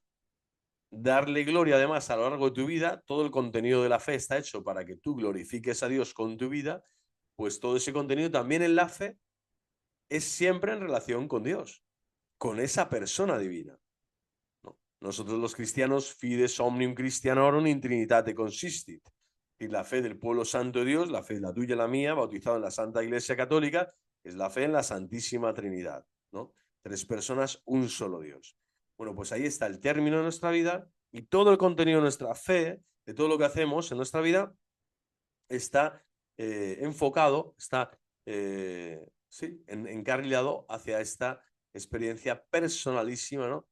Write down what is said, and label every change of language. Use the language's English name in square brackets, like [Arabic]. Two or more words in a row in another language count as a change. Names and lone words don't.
[Spanish] Darle gloria además a lo largo de tu vida, todo el contenido de la fe está hecho para que tú glorifiques a Dios con tu vida, pues todo ese contenido también en la fe es siempre en relación con Dios, con esa persona divina. ¿No? Nosotros los cristianos, [Latin] fides omnium Christianorum in Trinitate consistit. [Spanish] Y la fe del pueblo santo de Dios, la fe la tuya y la mía, bautizado en la Santa Iglesia Católica, es la fe en la Santísima Trinidad, ¿no? Tres personas, un solo Dios. Bueno, pues ahí está el término de nuestra vida y todo el contenido de nuestra fe, de todo lo que hacemos en nuestra vida, está enfocado, está sí, encarrilado hacia esta experiencia personalísima, ¿no?